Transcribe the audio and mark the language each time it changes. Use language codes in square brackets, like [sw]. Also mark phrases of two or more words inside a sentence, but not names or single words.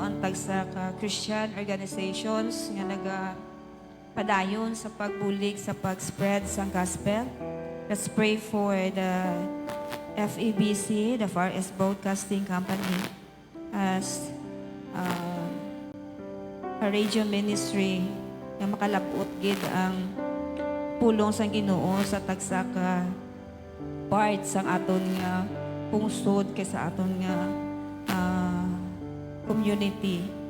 [hil] ang tagsa ka [en] Christian organizations [hil] nga padayon sa pagbulig sa pag-spread sa gospel. [en] Let's pray for the FEBC, the Far East Broadcasting Company, as a radio ministry [hil] nga makalabot gid ang pulong sa Ginoo sa tagsa ka part sa aton nga pungsod kay sa aton nga community.